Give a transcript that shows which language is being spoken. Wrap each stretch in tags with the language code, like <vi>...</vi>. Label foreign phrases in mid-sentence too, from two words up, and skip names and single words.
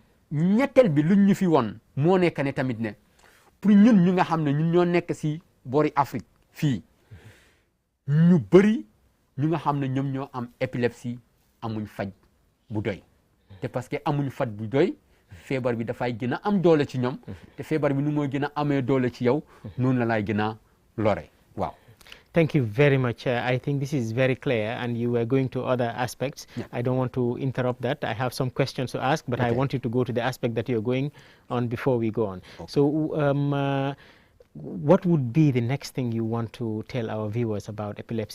<wo>ñettel bi luñ ñu fi won mo nekk ne tamit ne pour ñun ñu nga xamne ñun ñoo nekk ci bori Afrique fi ñu bari ñu nga xamne ñom ñoo am épilepsie amuñ faj bu doy te</wo> <fr>parce que</fr> <wo>amuñ faj bu doy feebar bi dafay gën a am doole ci ñoom te feebar bi nu mooy gën a amee doole ci yow noonu la lay gën a lore waaw.</wo> <en>Thank you very much. I think this is very clear, and you were going to other aspects. Yeah. I don't want to interrupt that. I have some questions to ask, but I want you to go to the aspect that you're going on before we go on. Okay. So what would be the next thing you want to tell our viewers about epilepsy?</en>